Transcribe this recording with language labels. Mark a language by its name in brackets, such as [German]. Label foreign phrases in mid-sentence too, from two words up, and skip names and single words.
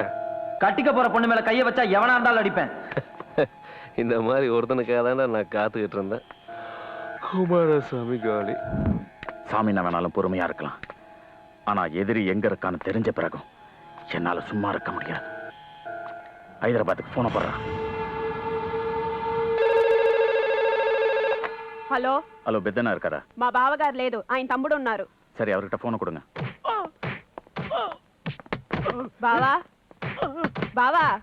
[Tamil] கட்டிக்க போற பொண்ணு மேல கைய வச்சா எவனா இருந்தாலும் அடிப்பேன். இந்த மாதிரி ஒருத்தனுக்காக தானே நான் காத்துக்கிட்டு இருந்தேன். குமாரசாமி காலி. சாமிண்ணா வேணாலும் பொறுமையா இருக்கலாம். ஆனா எதிரி எங்க இருக்கான்னு தெரிஞ்ச பிறகும் என்னால சும்மா இருக்க முடியாது. [Telugu] హైదరాబాద్కి ఫోన్ పడరా. హలో హలో, పెద్దనా కదా? మా బావగారు లేదు, ఆయన తమ్ముడు ఉన్నారు. [Tamil] సరే, அவர்கிட்ட ఫోన్ கொடுங்க. [Telugu] బావా బావా,